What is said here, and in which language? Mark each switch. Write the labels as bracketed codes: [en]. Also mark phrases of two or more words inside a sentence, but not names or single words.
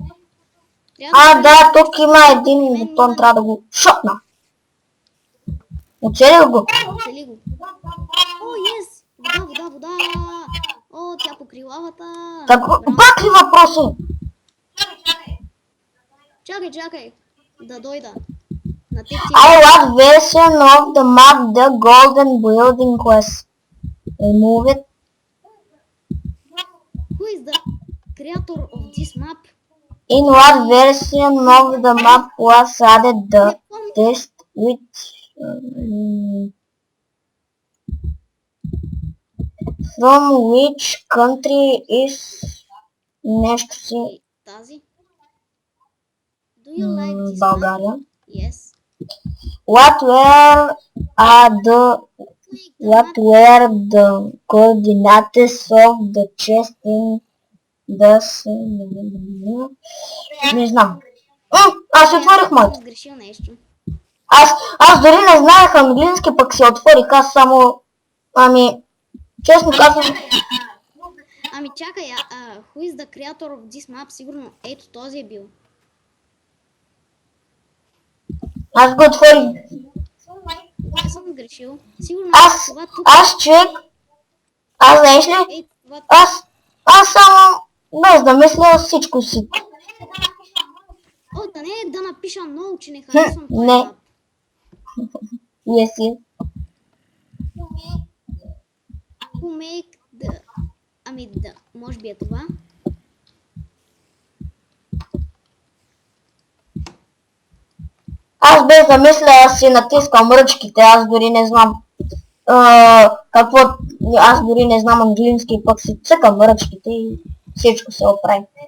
[bg] Да, тук има един бутон, трябва да го шотна. Оцелих го. Оцели го. Yes! Вода! Тя покри лавата. Пак ли въпроси? Чакай. Да дойда. [en] What version of the map the golden building was? Remove it. Who is the creator of this map? In what version of the map was added the test which From which country is [bg] нещо си Тази. [en] Do you like this map? [bg] България. [en] Yes. What were the Click the what map. were the coordinates of the chest in the [bg] не знам. Аз отворих моето. Съм сгрешил нещо. Аз дори не знаех английски, пък си отворих. Аз само... честно казвам... Ами чакай, [en] who is the creator of this map? [bg] Сигурно ето този е бил. Аз го отворих. Аз съм сгрешил. Сигурно това тук. Аз човек... Аз знаеш ли? Ето това. Аз само... Без да мисля всичко си. О, да не е да напиша много, че не харесвам този Не. мап. [en] Yes. Who make the... [bg] Ами да, може би е това. Аз без да мисля си натискам ръчките, аз дори не знам какво, аз дори не знам английски, пък си цъкам ръчките и всичко се оправи.